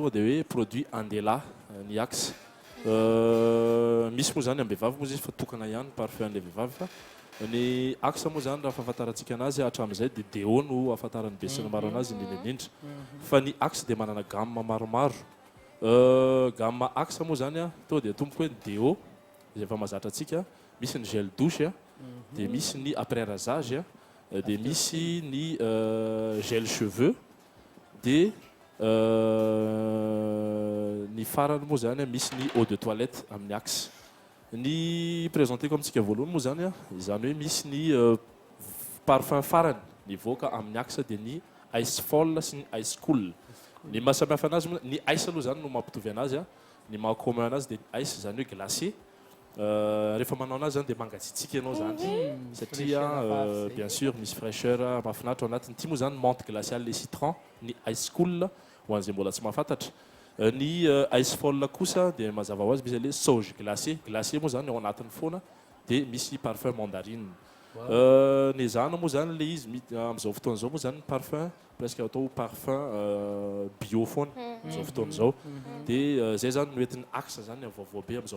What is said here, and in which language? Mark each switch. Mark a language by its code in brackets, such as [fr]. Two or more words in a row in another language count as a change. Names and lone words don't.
[mg] tonga dia hoe produit andela ny axe misy moa zany am-behivavy moa izy fa tokana ihany parfum an'ilay vehivavy fa ny axe moa zany raha fahafantarantsika anazy hatramin'izay dia deo no ahafantarany be sy ny maro anazy indrindraindrindra fa ny axe dia manana gamme maromaro gamme axe moa zany a tonga dia tomboko hoe deo izay efa mahazatra antsika misy ny [fr] gel douche [mg] a dia misy ny [fr] après rasage [mg] a dia misy ny [fr] gel cheveux [mg] dia ny farany moa zany misy ny [fr] eau de toilette [mg] amin'ny axe ny [fr] présenté comme [mg] tsika voalohany moa zany a izany hoe misy ny parfum farany nivoaka amin'ny axe dia ny ice fall sy ny ice cool ny mahasamihafa anazy moa ny ice aloha zany no mampitovy anazy a ny maha commun anazy dia ice zany hoe glacé rehefa manao anazy zany dia mangatsiatsika ianao zany satria [fr] bien sûr [mg] misy fraîcheur mahafinaritra ao anatiny ity moa zany [fr] menthe glaciale le citron [mg] ny ice cool ho an'izay mbola tsy mahafantatra ny ice fall kosa dia mazava ho azy misy [fr] le sauge glacé [mg] moa zany ao anatiny foana dia misy [fr] parfum mandarine [mg] ny zana moa zany le izy amin'izao fotoana zao moa zany [fr] parfum presque [mg] atao [fr] parfum bio [mg] foana amin'izao fotoana zao dia zay zany noentin'ny axe zany avaovao be amin'izao